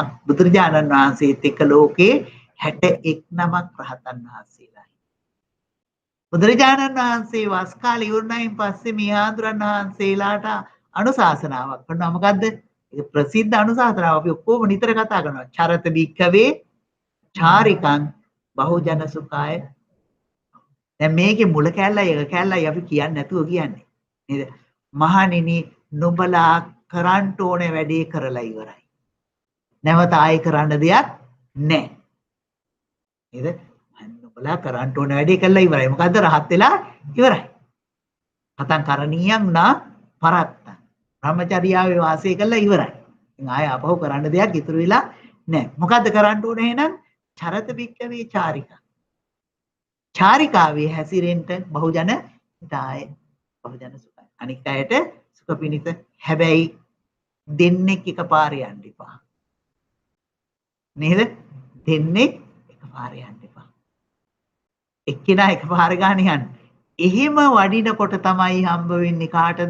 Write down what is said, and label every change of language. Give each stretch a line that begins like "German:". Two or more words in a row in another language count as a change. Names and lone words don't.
Sinhala: බුදුරජාණන් වහන්සේත් එක්ක ලෝකේ 61 නමක් රහතන් වහන්සේලා. බුදුරජාණන් වහන්සේ වස් කාලේ ඉවරණයින් පස්සේ මේ ආඳුරන් වහන්සේලාට අනුශාසනාවක් කරනවා. මොකද්ද? ඒක ප්‍රසිද්ධ අනුශාසනාවක්. අපි ඔක්කොම නිතර කතා කරනවා.
Pali: චරත බික්කවේ චාරිකං බහුජන සුඛාය.
Sinhala: දැන් මේකේ මුල කැලලයි එක කැලලයි අපි කියන්නේ නැතුව කියන්නේ. නේද? මහණෙනි නුඹලා කරන්න ඕනේ වැඩේ කරලා ඉවරයි. නැවත ආයෙ කරන්න දෙයක් නැහැ. නේද? නුඹලා කරන්න ඕනේ වැඩේ කළා ඉවරයි. මොකද්ද? රහත් වෙලා ඉවරයි.
Pali: කතං කරණීයං නා පරත්තං.
Sinhala: බ්‍රහ්මචර්යාවේ වාසය කළා ඉවරයි. ඉතින් ආයෙ අපහු කරන්න දෙයක් ඉතුරු වෙලා නැහැ. මොකද්ද කරන්න ඕනේ එහෙනම්?
Pali: චරත බික්කවේ චාරිකා.
Sinhala: චාරිකාවේ හැසිරෙන්න
Pali: බහුජන හිතාය.
Sinhala: බහුජන සුඛයි. අනික් අයට සුඛ පිණිස. හැබැයි දෙන්නෙක් එකපාරේ යන්න එපා. නේද? දෙන්නෙක් එකපාරේ යන්න එපා. එක්කෙනා එකපාර ගන්න යන්න. එහෙම වඩිනකොට තමයි හම්බ වෙන්නේ කාටද?